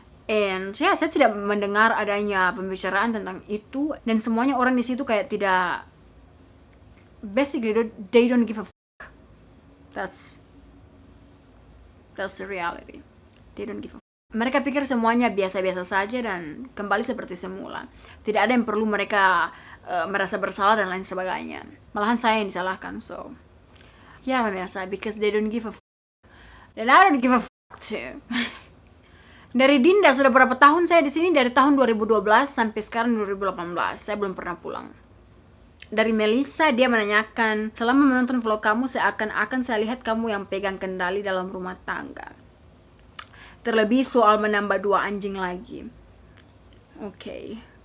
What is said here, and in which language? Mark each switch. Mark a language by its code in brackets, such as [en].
[id] And ya, saya tidak mendengar adanya pembicaraan tentang itu, dan semuanya orang di situ kayak tidak, [en] basically they don't give a fuck. That's the reality. They don't give a fuck. [id] Mereka pikir semuanya biasa-biasa saja dan kembali seperti semula. Tidak ada yang perlu mereka merasa bersalah dan lain sebagainya. Malahan saya yang disalahkan. [en] So, [id] ya pemirsa, [en] because they don't give a fuck. Dan I don't give a fuck too. [id] Dari Dinda, sudah berapa tahun saya di sini? Dari tahun 2012 sampai sekarang 2018. Saya belum pernah pulang. Dari Melissa, dia menanyakan, selama menonton vlog kamu, seakan-akan saya lihat kamu yang pegang kendali dalam rumah tangga. Terlebih soal menambah 2 anjing lagi. Oke.